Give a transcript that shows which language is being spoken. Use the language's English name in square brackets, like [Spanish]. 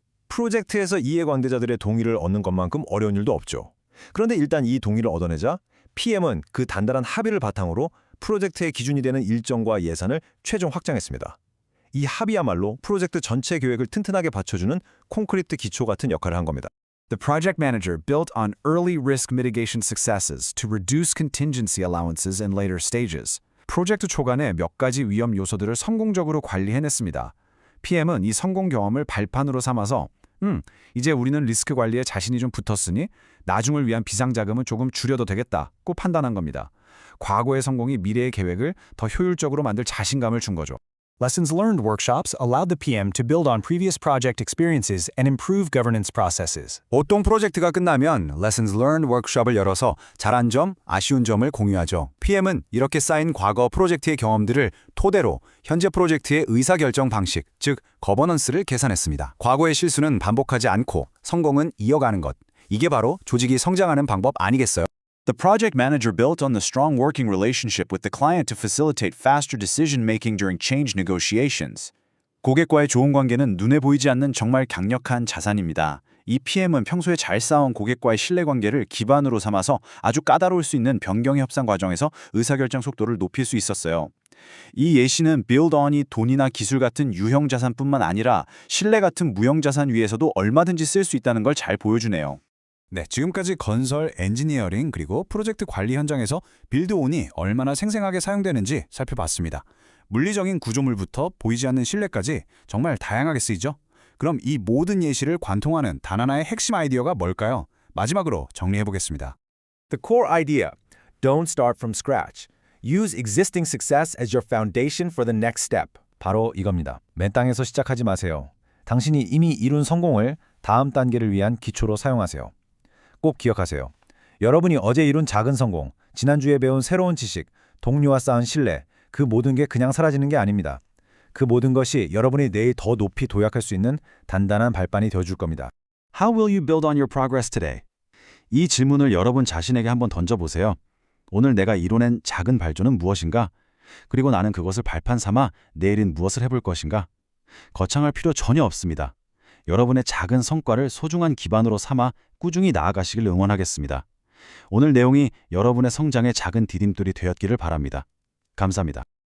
[Korean] 프로젝트에서 이해관계자들의 동의를 얻는 것만큼 어려운 일도 없죠. 그런데 일단 이 동의를 얻어내자 PM은 그 단단한 합의를 바탕으로 프로젝트의 기준이 되는 일정과 예산을 최종 확장했습니다. 이 합의야말로 프로젝트 전체 계획을 튼튼하게 받쳐주는 콘크리트 기초 같은 역할을 한 겁니다. [English] The project manager built on early risk mitigation successes to reduce contingency allowances in later stages. [Korean] 프로젝트 초반에 몇 가지 위험 요소들을 성공적으로 관리해냈습니다. PM은 이 성공 경험을 발판으로 삼아서 이제 우리는 리스크 관리에 자신이 좀 붙었으니 나중을 위한 비상자금은 조금 줄여도 되겠다고 판단한 겁니다. 과거의 성공이 미래의 계획을 더 효율적으로 만들 자신감을 준 거죠. [English] Lessons learned workshops allowed the PM to build on previous project experiences and improve governance processes. [Korean] 보통 프로젝트가 끝나면 Lessons Learned 워크숍을 열어서 잘한 점, 아쉬운 점을 공유하죠. PM은 이렇게 쌓인 과거 프로젝트의 경험들을 토대로 현재 프로젝트의 의사결정 방식, 즉 거버넌스를 계산했습니다. 과거의 실수는 반복하지 않고 성공은 이어가는 것. 이게 바로 조직이 성장하는 방법 아니겠어요? [English] The project manager built on the strong working relationship with the client to facilitate faster decision-making during change negotiations. [Korean] 고객과의 좋은 관계는 눈에 보이지 않는 정말 강력한 자산입니다. 이 PM은 평소에 잘 쌓아온 고객과의 신뢰관계를 기반으로 삼아서 아주 까다로울 수 있는 변경 협상 과정에서 의사결정 속도를 높일 수 있었어요. 이 예시는 build on이 돈이나 기술 같은 유형 자산뿐만 아니라 신뢰 같은 무형 자산 위에서도 얼마든지 쓸 수 있다는 걸 잘 보여주네요. 네, 지금까지 건설, 엔지니어링, 그리고 프로젝트 관리 현장에서 빌드온이 얼마나 생생하게 사용되는지 살펴봤습니다. 물리적인 구조물부터 보이지 않는 실내까지 정말 다양하게 쓰이죠? 그럼 이 모든 예시를 관통하는 단 하나의 핵심 아이디어가 뭘까요? 마지막으로 정리해보겠습니다. [English] The core idea: don't start from scratch. Use existing success as your foundation for the next step. [Korean] 바로 이겁니다. 맨 땅에서 시작하지 마세요. 당신이 이미 이룬 성공을 다음 단계를 위한 기초로 사용하세요. 꼭 기억하세요. 여러분이 어제 이룬 작은 성공, 지난주에 배운 새로운 지식, 동료와 쌓은 신뢰, 그 모든 게 그냥 사라지는 게 아닙니다. 그 모든 것이 여러분이 내일 더 높이 도약할 수 있는 단단한 발판이 되어줄 겁니다. [English] How will you build on your progress today? [Korean] 이 질문을 여러분 자신에게 한번 던져보세요. 오늘 내가 이뤄낸 작은 발전은 무엇인가? 그리고 나는 그것을 발판 삼아 내일은 무엇을 해볼 것인가? 거창할 필요 전혀 없습니다. 여러분의 작은 성과를 소중한 기반으로 삼아 꾸준히 나아가시길 응원하겠습니다. 오늘 내용이 여러분의 성장의 작은 디딤돌이 되었기를 바랍니다. 감사합니다.